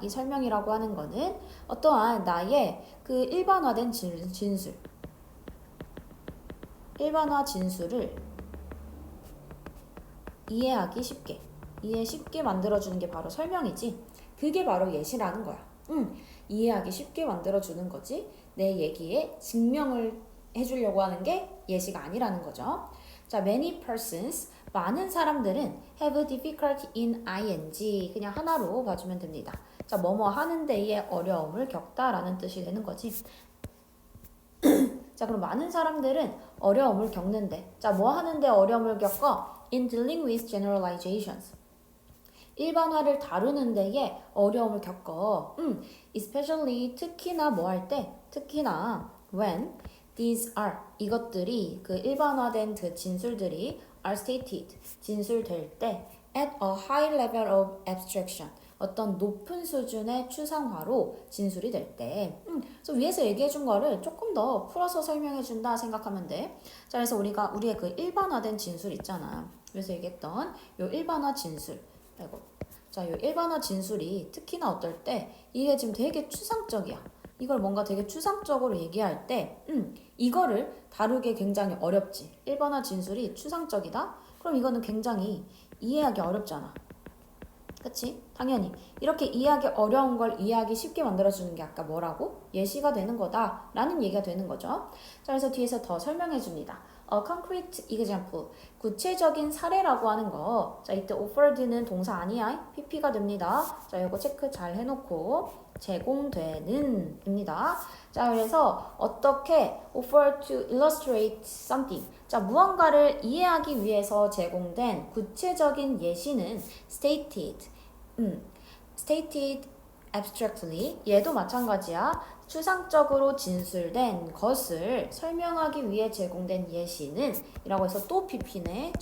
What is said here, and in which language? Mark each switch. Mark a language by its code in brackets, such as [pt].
[ko] 이 설명이라고 하는 거는 어떠한 나의 그 일반화된 진술, 일반화 진술을 이해하기 쉽게, 이해 쉽게 만들어주는 게 바로 설명이지. 그게 바로 예시라는 거야. 이해하기 쉽게 만들어주는 거지. 내 얘기에 증명을 해주려고 하는 게 예시가 아니라는 거죠. 자, [en] many persons, [ko] 많은 사람들은 [en] have difficulty in ing. [ko] 그냥 하나로 봐주면 됩니다. 자, 뭐뭐 하는 데에 어려움을 겪다라는 뜻이 되는 거지. 자, 그럼 많은 사람들은 어려움을 겪는데, 자, 뭐 하는데 어려움을 겪어? [en] In dealing with generalizations. [ko] 일반화를 다루는 데에 어려움을 겪어. especially 특히나 뭐 할 때? 특히나 [en] when these are [ko] 이것들이 그 일반화된 그 진술들이 [en] are stated [ko] 진술될 때 [en] at a high level of abstraction [ko] 어떤 높은 수준의 추상화로 진술이 될 때. 그래서 위에서 얘기해 준 거를 조금 더 풀어서 설명해 준다 생각하면 돼. 자, 그래서 우리의 그 일반화된 진술 있잖아. 그래서 얘기했던 요 일반화 진술. 아이고. 자, 요 일반화 진술이 특히나 어떨 때 이게 지금 되게 추상적이야. 이걸 뭔가 되게 추상적으로 얘기할 때, 이거를 다루기 굉장히 어렵지. 일반화 진술이 추상적이다? 그럼 이거는 굉장히 이해하기 어렵잖아. 그치? 당연히. 이렇게 이해하기 어려운 걸 이해하기 쉽게 만들어주는 게 아까 뭐라고? 예시가 되는 거다. 라는 얘기가 되는 거죠. 자, 그래서 뒤에서 더 설명해 줍니다. [en] A concrete example. [ko] 구체적인 사례라고 하는 거. 자, 이때 offered는 동사 아니야. PP가 됩니다. 자, 이거 체크 잘 해놓고 제공되는 입니다. 자, 그래서 어떻게 [en] offer to illustrate something. [ko] 자, 무언가를 이해하기 위해서 제공된 구체적인 예시는 stated. [en] stated abstractly. [ko] 얘도 마찬가지야. 추상적으로 진술된 것을 설명하기 위해 제공된 예시는 이라고 해서 또 PP네.